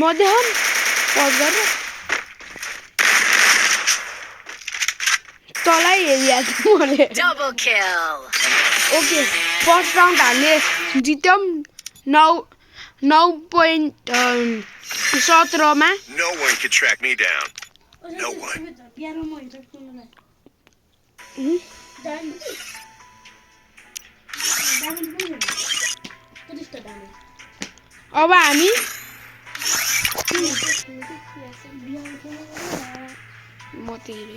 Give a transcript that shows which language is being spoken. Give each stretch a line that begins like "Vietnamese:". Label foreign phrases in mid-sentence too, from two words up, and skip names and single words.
Nepali: म देखाउँ पज गरेर तँलाई हेरिरहेको मैले
English: Double kill. okay first round
Nepali: हामीले जित्यौँ 9.17मा
English: No one can track me down. No one.
Nepali: अब हामी म त